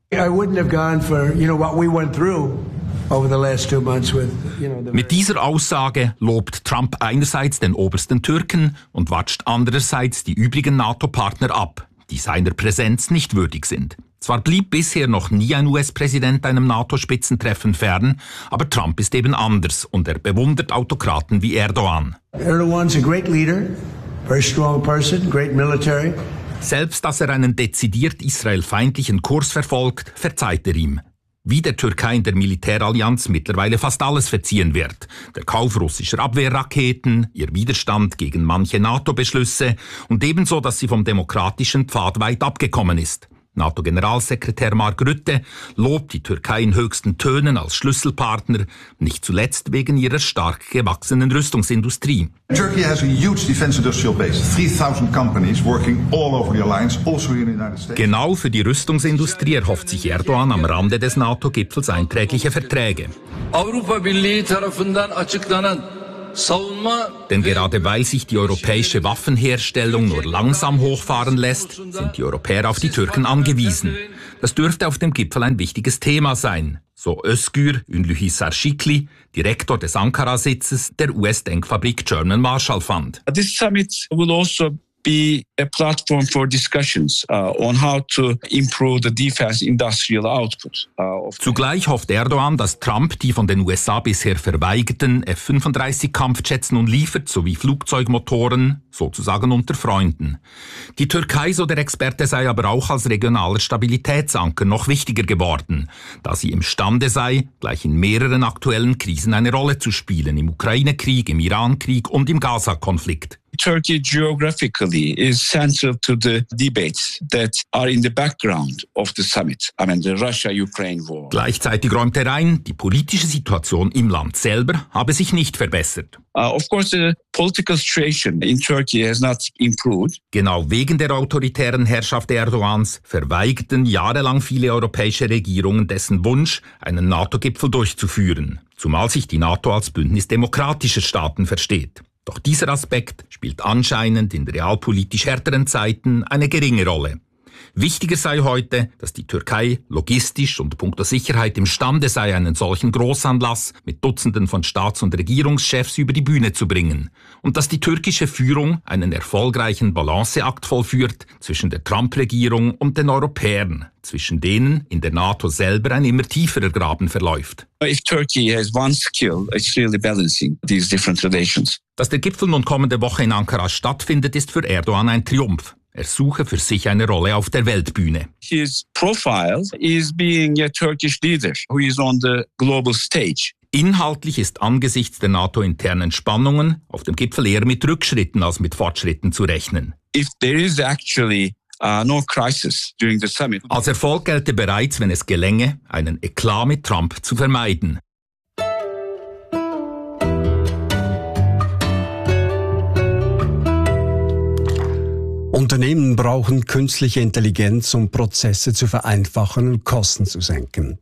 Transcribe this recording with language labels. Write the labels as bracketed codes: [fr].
[de] Mit dieser Aussage lobt Trump einerseits den obersten Türken und watscht andererseits die übrigen NATO-Partner ab, die seiner Präsenz nicht würdig sind. Zwar blieb bisher noch nie ein US-Präsident einem NATO-Spitzentreffen fern, aber Trump ist eben anders und er bewundert Autokraten wie Erdogan. [en] Erdogan's a great leader, very strong person, great military. [de] Selbst dass er einen dezidiert israelfeindlichen Kurs verfolgt, verzeiht er ihm. Wie der Türkei in der Militärallianz mittlerweile fast alles verziehen wird. Der Kauf russischer Abwehrraketen, ihr Widerstand gegen manche NATO-Beschlüsse und ebenso, dass sie vom demokratischen Pfad weit abgekommen ist. NATO-Generalsekretär Mark Rutte lobt die Türkei in höchsten Tönen als Schlüsselpartner, nicht zuletzt wegen ihrer stark gewachsenen Rüstungsindustrie. [en] Turkey has a huge defense industrial base, 3000 companies working all over the alliance, also in the United States. [de] Genau für die Rüstungsindustrie erhofft sich Erdogan am Rande des NATO-Gipfels einträgliche Verträge. [tr] Europa Birliği tarafından açıklanan. [de] Denn gerade weil sich die europäische Waffenherstellung nur langsam hochfahren lässt, sind die Europäer auf die Türken angewiesen. Das dürfte auf dem Gipfel ein wichtiges Thema sein, so Özgür Ünlühisar Şikli, Direktor des Ankara-Sitzes der US-Denkfabrik German Marshall Fund. [en] This summit will also be a platform for discussions on how to improve the defense industrial output. [de] Zugleich hofft Erdogan, dass Trump die von den USA bisher verweigerten F-35-Kampfjets nun liefert, sowie Flugzeugmotoren, sozusagen unter Freunden. Die Türkei, so der Experte, sei aber auch als regionaler Stabilitätsanker noch wichtiger geworden, da sie imstande sei, gleich in mehreren aktuellen Krisen eine Rolle zu spielen, im Ukraine-Krieg, im Iran-Krieg und im Gaza-Konflikt. [en] Turkey geographically is central to the debates that are in the background of the summit. I mean the Russia-Ukraine war. [de] Gleichzeitig räumt er ein, die politische Situation im Land selber habe sich nicht verbessert. [en] Of course the political situation in Turkey has not improved. [de] Genau wegen der autoritären Herrschaft Erdogans verweigerten jahrelang viele europäische Regierungen dessen Wunsch, einen NATO-Gipfel durchzuführen, zumal sich die NATO als Bündnis demokratischer Staaten versteht. Doch dieser Aspekt spielt anscheinend in realpolitisch härteren Zeiten eine geringe Rolle. Wichtiger sei heute, dass die Türkei logistisch und punkto Sicherheit imstande sei, einen solchen Großanlass mit Dutzenden von Staats- und Regierungschefs über die Bühne zu bringen. Und dass die türkische Führung einen erfolgreichen Balanceakt vollführt zwischen der Trump-Regierung und den Europäern, zwischen denen in der NATO selber ein immer tieferer Graben verläuft. [en] If Turkey has one skill, it's really balancing these different relations. [de] Dass der Gipfel nun kommende Woche in Ankara stattfindet, ist für Erdogan ein Triumph. Er suche für sich eine Rolle auf der Weltbühne. [en] His profile is being a Turkish leader who is on the global stage. [de] Inhaltlich ist angesichts der NATO-internen Spannungen auf dem Gipfel eher mit Rückschritten als mit Fortschritten zu rechnen. [en] If there is actually no crisis during the summit. [de] Als Erfolg gelte bereits, wenn es gelänge, einen Eklat mit Trump zu vermeiden. Unternehmen brauchen künstliche Intelligenz, um Prozesse zu vereinfachen und Kosten zu senken.